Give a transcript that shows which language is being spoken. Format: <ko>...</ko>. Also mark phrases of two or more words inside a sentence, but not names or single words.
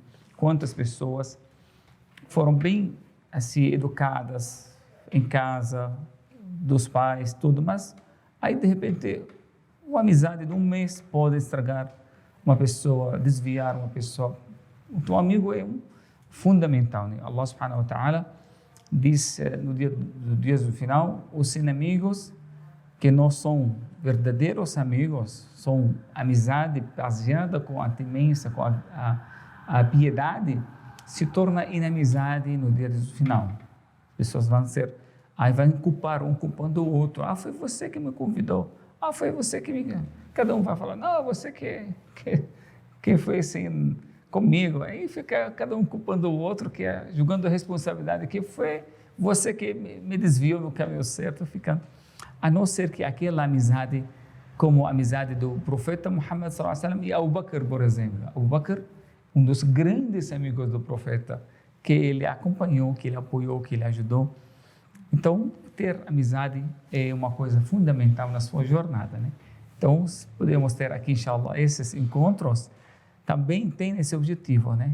<pt>Quantas pessoas foram bem assim educadas em casa, dos pais, tudo, mas aí de repente uma amizade de um mês pode estragar uma pessoa, desviar uma pessoa. Então o amigo é fundamental, né?</pt> <ar>الله سبحانه وتعالى</ar> <pt>diz no dia do final, os inimigos que não são verdadeiros amigos, são amizade baseada com a temência, com a piedade, se torna inimizade no dia do final. Pessoas vão culpar um culpando o outro. Foi você que me convidou. Foi você que me... Cada um vai falar, não, você que foi assim comigo. Aí fica cada um culpando o outro, julgando a responsabilidade, que foi você que me desviou no caminho certo. A não ser que aquela amizade, como a amizade do profeta Muhammad</pt> <ar>صلى الله عليه وسلم</ar> <pt>e Abu Bakr, por exemplo. Abu Bakr, um dos grandes amigos do profeta, que ele acompanhou, que ele apoiou, que ele ajudou. Então, ter amizade é uma coisa fundamental na sua jornada, né? Então, podemos ter aqui, inshallah, esses encontros também tem esse objetivo, né?</pt>